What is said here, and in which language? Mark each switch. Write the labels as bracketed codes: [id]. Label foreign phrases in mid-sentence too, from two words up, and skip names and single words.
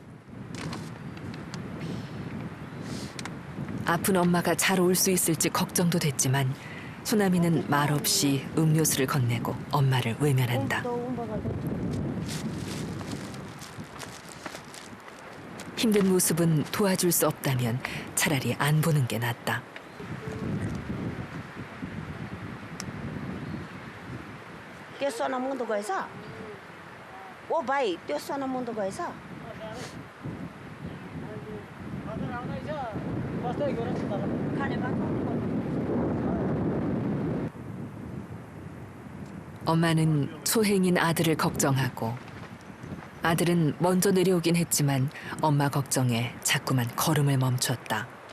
[ko] 아픈 엄마가 잘 올 수 있을지 걱정도 됐지만 소남이는 말없이 음료수를 건네고 엄마를 외면한다. 힘든 모습은 도와줄 수 없다면 차라리 안 보는 게 낫다. [ne] त्यो सोनामुन्दो गएछ ओ भाइ त्यो सोनामुन्दो गएछ [ko] 엄마는 소행인 아들을 걱정하고 아들은 먼저 내려오긴 했지만 엄마 걱정에 자꾸만 걸음을 멈췄다.